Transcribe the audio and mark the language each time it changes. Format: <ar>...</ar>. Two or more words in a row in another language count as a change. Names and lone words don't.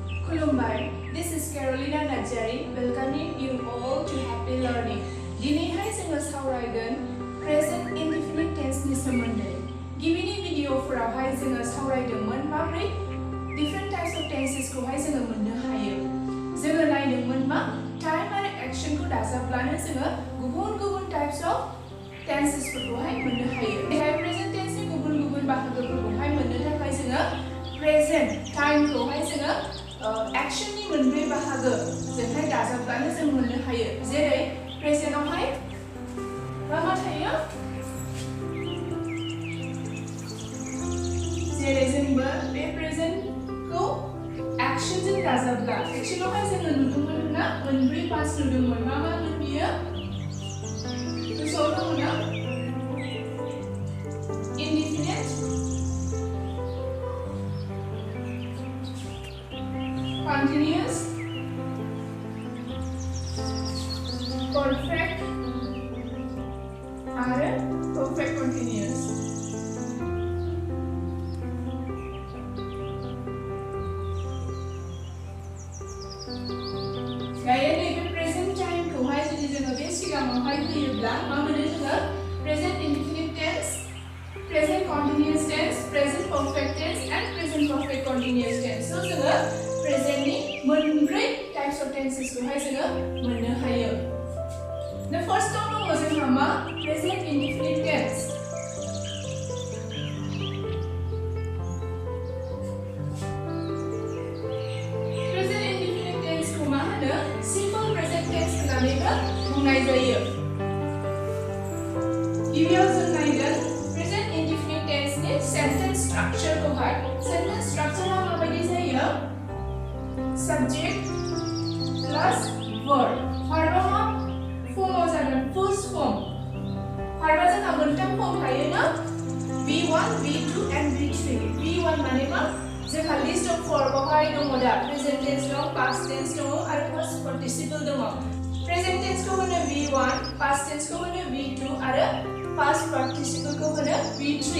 <en>Kulumbai, this is Carolina Najari, welcoming you all to Happy Learning.</en> <brx>दिनैहाय जोङो सावरायगोन</brx> <en>present indefinite tense</en> <brx>नि सोमोन्दै। गिबिनि भिडिअफोरावहाय जोङो सावरायदोंमोन माबोरै</brx> <en>different types of tenses</en> <brx>खौहाय जोङो मोननो हायो। जोङो नायदोंमोन मा time आरो action खौ दाजाबब्लानो जोङो गुबुन-गुबुन</brx> <en>types of tenses</en> <brx>फोरखौहाय मोननो हायो। बेहाय</brx> <en>present tense</en> <brx>नि गुबुन-गुबुन बाहागोफोरखौहाय मोननो थाखाय जोङो</brx> <en>present time</en> <brx>खौहाय जोङो action नि मोनब्रै बाहागो जोंहाय दाजाबब्लानो जों मोननो हायो। जेरै present आवहाय मा थायो? जेरै जोंबो बे present खौ action जों दाजाबब्ला action आवहाय जोङो नुदोंमोन ना मोनब्रै पास नुदोंमोन। मा मोन बियो? गोसोआव दङ ना?</brx> <en>indefinite, continuous, perfect आरो perfect continuous।</en> <brx>दायो नैबे present time खौहाय जुदि जोङो बे सिगाङावहाय होयोब्ला मा मोनो जोङो</brx> <en>present indefinite tense, present continuous tense, present perfect tense and present perfect continuous tense।</en> <brx>So जोङो present नि मोनब्रै</brx> <en>types of tenses</en> <brx>खौहाय जोङो मोननो हायो।</brx> <en>The first one</en> <brx>दङ जोंहा मा</brx> <en>present indefinite tense। present indefinite tense</en> <brx>खौ मा होनो</brx> <en>simple present tense</en> <brx>होननानैबो बुंनाय जायो। गिबियाव जों नायगोन</brx> <en>present indefinite tense</en> <brx>नि</brx> <en>sentence structure</en> <brx>खौहाय।</brx> <en>sentence structure</en> <brx>आ माबायदि जायो?</brx> <en>subject plus verb।</en> <brx>verb आ मा फर्मआव जागोन?</brx> <en>first form।</en> <brx>verb आ जोंहा मोनथाम फर्म थायो ना?</brx> <en>V1, V2 and V3। V1</en> <brx>माने मा? जोंहा</brx> <en>list of verb</en> <brx>आवहाय दङ दा</brx> <en>present tense</en> <brx>दं,</brx> <en>past tense</en> <brx>दङ आरो</brx> <en>past participle</en> <brx>दङ।</brx> <en>present tense</en> <brx>खौ होनो V1,</brx> <en>past tense</en> <brx>खौ होनो V2 आरो</brx> <en>past participle</en> <brx>को होनो V3।</brx>